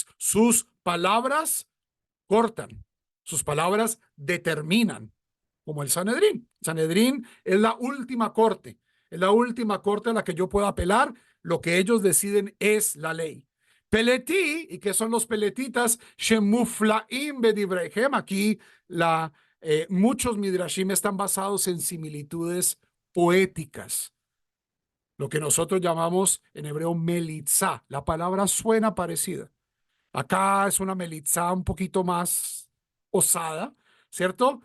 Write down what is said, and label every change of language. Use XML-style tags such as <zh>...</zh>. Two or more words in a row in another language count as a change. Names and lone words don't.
<es>Sus palabras cortan, sus palabras determinan, como el Sanedrín. Sanedrín es la última corte, es la última corte a la que yo puedo apelar. Lo que ellos deciden es la ley. Peletí, ¿y qué son los peletitas?</es> <he>שמופלאים בדבריהם.</he> <es>Aquí muchos midrashim están basados en similitudes poéticas, lo que nosotros llamamos en hebreo melitzá. La palabra suena parecida. Acá es una melitzá un poquito más osada, ¿cierto?</es>